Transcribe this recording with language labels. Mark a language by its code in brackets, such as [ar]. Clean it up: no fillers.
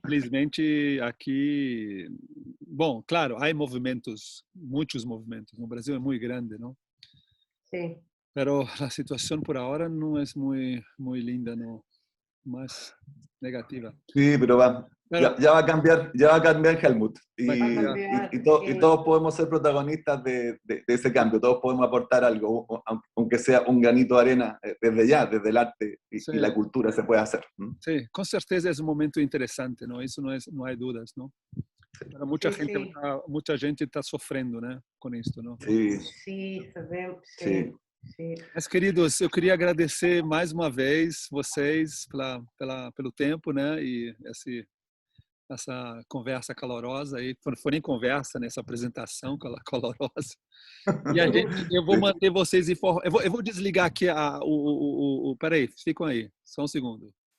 [pt] Felizmente aqui, bom, claro, há movimentos, muitos movimentos. No Brasil é muito grande, não? [es] Sí. [pt] Pero a situação [es] por ahora [pt] não é muito linda, não, mais negativa. [es] Sí, pero ya va a cambiar Helmut. Y todos podemos ser protagonistas de ese cambio, todos podemos aportar algo, aunque sea un granito de arena, desde ya, desde el arte y la cultura se puede hacer. Sí, con certeza es un momento interesante, ¿no? Eso no hay dudas, ¿no? Pero mucha gente está sufriendo, ¿no? Con esto, ¿no? Sí. Sí, sabemos, sí. Sí. [pt] Mas, queridos, eu queria agradecer mais uma vez vocês pelo tempo, né? E essa conversa calorosa aí, foi nem conversa, né? Essa apresentação calorosa. E eu vou manter vocês informados. Eu vou desligar aqui peraí, ficam aí, só um segundo.